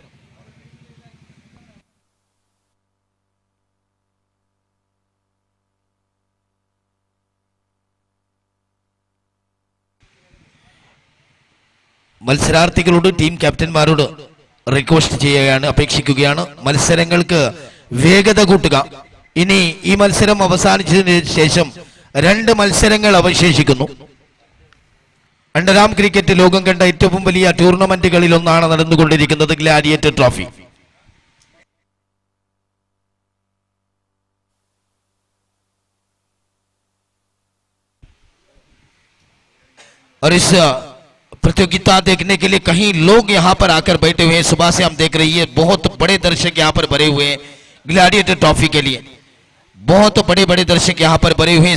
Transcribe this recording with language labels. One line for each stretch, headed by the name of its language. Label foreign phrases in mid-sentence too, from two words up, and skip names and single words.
Malayalam: മത്സരാർത്ഥികളോട് ടീം ക്യാപ്റ്റന്മാരോട് റിക്വസ്റ്റ് ചെയ്യുകയാണ്, അപേക്ഷിക്കുകയാണ് മത്സരങ്ങൾക്ക് വേഗത കൂട്ടുക. ഇനി ഈ മത്സരം അവസാനിച്ചതിന് ശേഷം 2 മത്സരങ്ങൾ അവശേഷിക്കുന്നു.
English: underarm cricket
Malayalam: ലോകം കണ്ട ഏറ്റവും വലിയ ടൂർണമെന്റുകളിൽ ഒന്നാണ് നടന്നുകൊണ്ടിരിക്കുന്നത് ഗ്ലാഡിയേറ്റർ ട്രോഫി.
Hindi: और इस प्रतियोगिता देखने के लिए कहीं लोग यहां पर आकर बैठे हुए हैं। सुबह से हम देख रही है बहुत बड़े दर्शक यहां पर भरे हुए हैं ग्लैडिएटर ट्रॉफी के लिए, बहुत बड़े बड़े दर्शक यहां पर भरे हुए हैं।